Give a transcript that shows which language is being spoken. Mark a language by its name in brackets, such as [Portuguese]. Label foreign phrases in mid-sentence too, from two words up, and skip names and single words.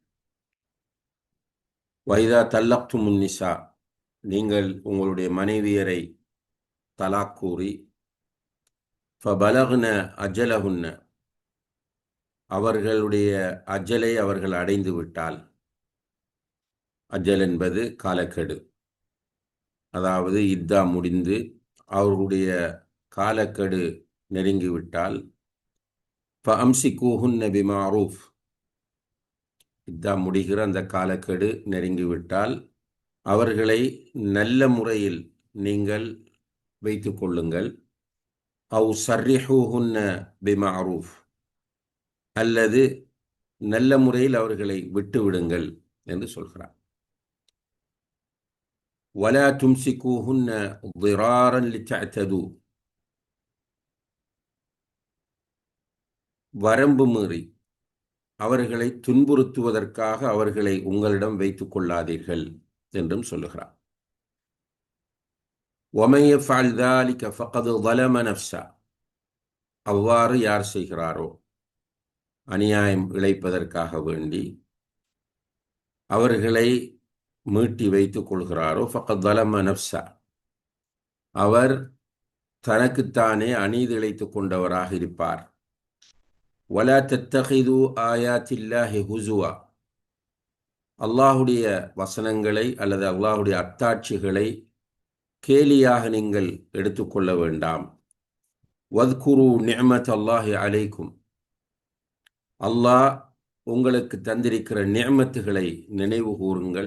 [Arabic] وَإِذَا طَلَّقْتُمُ النِّسَاءَ, [Tamil] நீங்கள் உங்களுடைய மனைவியரை தலாக் கூறி, [Arabic] فَبَلَغْنَ أَجَلَهُنَّ, [Tamil] அவர்களுடைய அஜலை அவர்கள் அடைந்து விட்டால், அஜல் என்பது காலக்கெடு, அதாவது இத்தா முடிந்து அவர்களுடைய காலக்கெடு நெருங்கிவிட்டால், [Arabic] فَأَمْسِكُوهُنَّ بِمَعْرُوفٍ, [Tamil] இத்தா முடிகிற அந்த காலக்கெடு நெருங்கிவிட்டால் அவர்களை நல்ல முறையில் நீங்கள் வைத்துக் கொள்ளுங்கள். [Arabic] أو سرحوهن بمعروف, [Tamil] அல்லது நல்ல முறையில் அவர்களை விட்டுவிடுங்கள் என்று சொல்கிறார். [Arabic] ولا تمسكوهن ضرارا لتعتدوا, [Tamil] வரம்பு மீறி அவர்களை துன்புறுத்துவதற்காக அவர்களை உங்களிடம் வைத்துக் கொள்ளாதீர்கள் என்றும் சொல்லுகிறார். [Arabic] وَمَنْ يَفْعَلْ ذَلِكَ فَقَدْ ظَلَمَ نَفْسَهُ, [Tamil] அவ்வாறு யார் செய்கிறாரோ, அநியாயம் இழைப்பதற்காக வேண்டி அவர்களை மீட்டி வைத்துக் கொள்கிறாரோ, [Arabic] فَقَدْ ظَلَمَ نَفْسَهُ, [Tamil] அவர் தனக்குத்தானே அநீதி இழைத்துக் கொண்டவராக இருப்பார். [Arabic] وَلَا تَتَّخِذُوا آيَاتِ اللَّهِ هُزُوًا, [Tamil] அல்லாஹுடைய வசனங்களை அல்லது அல்லாஹுடைய அத்தாட்சிகளை கேலியாக நீங்கள் எடுத்துக்கொள்ள வேண்டாம். [Arabic] واذكروا نعمة الله عليكم, [Tamil] அல்லாஹ் உங்களுக்கு தந்திருக்கிற நிஅமத்துகளை நினைவு கூறுங்கள்.